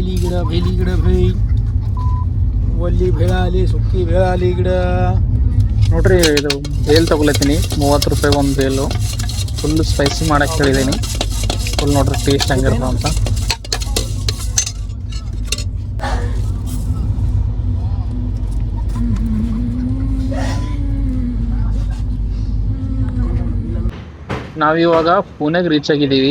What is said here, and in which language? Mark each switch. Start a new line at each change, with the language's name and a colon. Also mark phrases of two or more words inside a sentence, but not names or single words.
Marathi: इकडं भेल इकडं भेल ಒಲ್ಲಿ भेळ आली सुक्की भेळ आली इकडं
Kannada: ನೋಡ್ರಿ ಇದು ಬೇಲ್ ತಗೊಳತೀನಿ 30 ರೂಪಾಯಿ ಒಂದು ಬೇಲು
English: full spicy
Kannada: ಮಾಡಕ್ಕೆ ಹೇಳಿದ್ದೀನಿ ಫುಲ್ ನೋಡ್ರಿ ಟೇಸ್ಟ್ ಹೆಂಗಿರ್ತದೆ ಅಂತ ನಾವಿವಾಗ ಪುಣೆಗೆ ರೀಚ್ ಆಗಿದ್ದೀವಿ.